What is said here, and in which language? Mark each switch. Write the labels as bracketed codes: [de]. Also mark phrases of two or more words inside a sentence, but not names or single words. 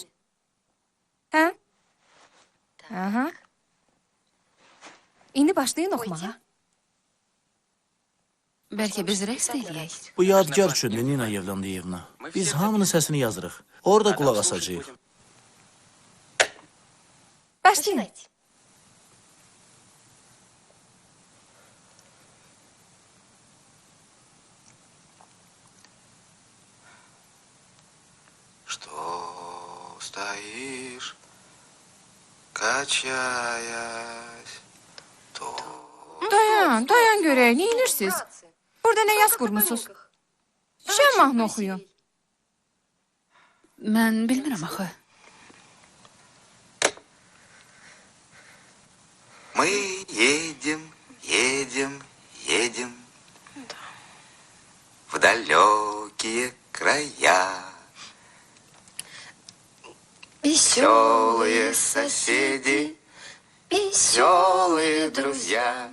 [az] Hə? Aha. İndi başlayın oxumağa. Bəlkə biz rəqs də eləyək. Bu yadgar üçündür Nina Yevlandiyevna. Biz hamının səsini yazırıq. Orada qulaq asacağıq. Başlayın. [ru] Что стоишь, качаясь, то... [az] Dayan görək, neyinirsiniz? Burada nə yaz qurmusunuz? Şən mahnı oxuyun. Mən bilmirəm axı. [ru] Мы едем, едем, едем в далекие края. Веселые соседи, веселые друзья.